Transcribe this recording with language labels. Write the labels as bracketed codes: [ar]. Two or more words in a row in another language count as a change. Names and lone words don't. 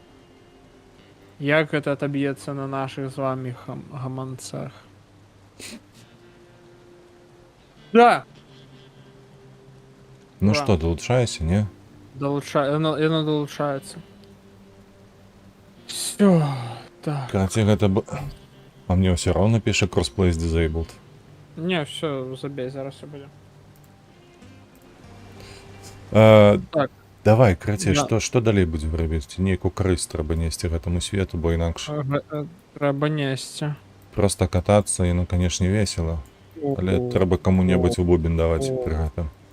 [be] Як гэта адаб'ецца на нашых з вамі гаманцах? Да! Ну Да. што, долучайся, не? Яно далучаецца. Всё, так. Караці, гэта... А мне ўсё роўна піша [en] crossplay is disabled. [be] Не, все, забей, зараз все будзе. Так. Давай, карацей, Да. што далей будзем рабіць? Нейкую карысць трэба несці гэтаму свету, бо інакш Трэба несці. проста катацца, і, ну, канешне, весела. Але трэба каму-небудзь у бубен даваць пры гэтым.